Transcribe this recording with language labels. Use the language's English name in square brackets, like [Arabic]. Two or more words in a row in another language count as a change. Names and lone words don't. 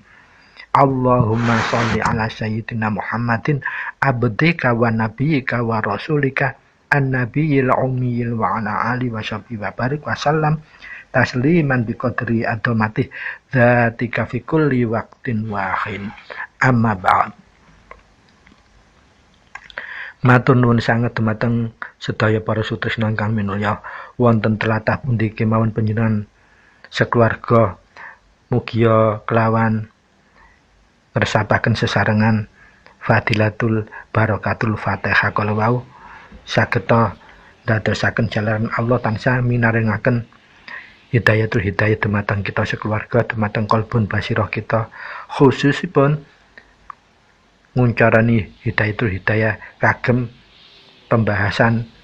[Arabic] اللهم صل على سيدنا محمد عبدك ونبيك ورسولك النبي الأمي وعلى آله وصحبه وبارك وسلم تسليما بقدر عظمة ذاتك في كل وقت وحين. أما بعد. [Javanese] Matur nuwun sanget dumateng sedaya para sutresna ingkang minulya. Wonten tlatah pundi kemawon panjenengan sakeluarga mugia kelawan ngresapaken sesarengan [Arabic] فضيلة بركة الفاتحة [Javanese] kala wau sageta dadosaken jalaran Allah tansah minarengaken [Arabic] هداية الهداية [Javanese] dumateng kita sakeluarga, dumateng [Arabic] قلب بصيرة [Javanese] kita, khususipun nguncarani [Arabic] هداية الهداية [Javanese] kagem pembahasan